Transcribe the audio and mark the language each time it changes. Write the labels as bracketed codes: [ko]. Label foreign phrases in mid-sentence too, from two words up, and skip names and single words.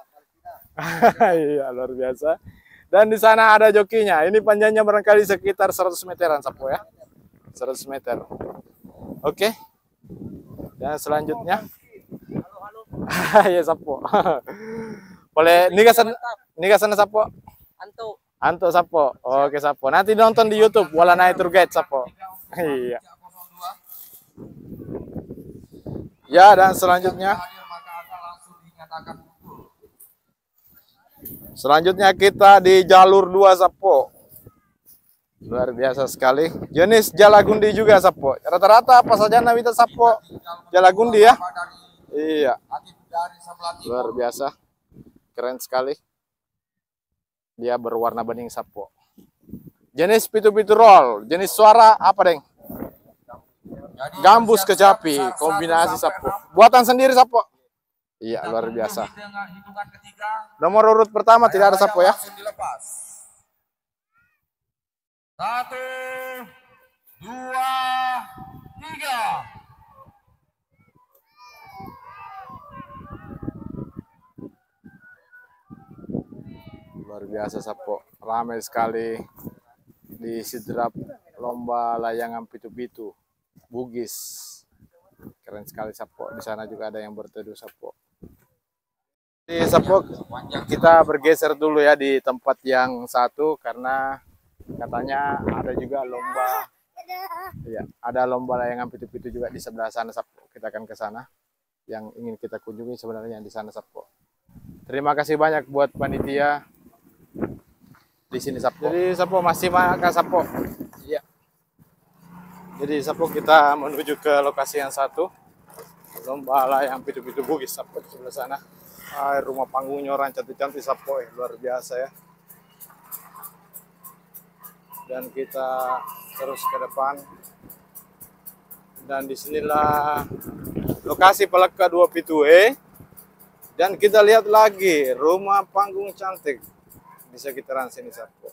[id] Iya, luar biasa. Dan di sana ada jokinya. Ini panjangnya barangkali sekitar 100 meteran Sapo ya. 100 meter. Oke. Dan selanjutnya. Ya Sapo. Boleh nika sana Sapo. Anto Sapo. Oke Sapo. Nanti nonton di YouTube Wala Naik Tour Guide Sapo. Iya. Ya, dan selanjutnya kita di jalur 2 Sapo. Luar biasa sekali. Jenis Jalagundi juga Sapo. Rata-rata apa saja Nawita Sapo Jalagundi ya. Iya. Luar biasa. Keren sekali. Dia berwarna bening Sapo. Jenis pitu-pitu roll. Jenis suara apa, Deng? Gambus kecapi. Kombinasi Sapo. Buatan sendiri Sapo. Iya, luar biasa. Nomor urut pertama tidak ada Sapo ya. 1, 2, 3. Luar biasa Sapo. Ramai sekali di Sidrap lomba layangan pitu-pitu. Bugis. Keren sekali Sapo. Di sana juga ada yang berteduh Sapo. Di Sapo kita bergeser dulu ya di tempat yang satu karena katanya ada juga lomba. Iya, ada lomba layangan pitu-pitu juga di sebelah sana Sapo. Kita akan ke sana. Yang ingin kita kunjungi sebenarnya di sana Sapo. Terima kasih banyak buat panitia di sini Sapo. Jadi Sapo masih makan Sapo. Iya. Jadi Sapo kita menuju ke lokasi yang satu. Lomba layang pitu-pitu Bugis Sapo di sebelah sana. Rumah panggungnya orang cantik-cantik Sapo luar biasa ya. Dan kita terus ke depan. Dan disinilah lokasi Palaka 2 Pitue. Dan kita lihat lagi rumah panggung cantik di sekitaran sini Sapo.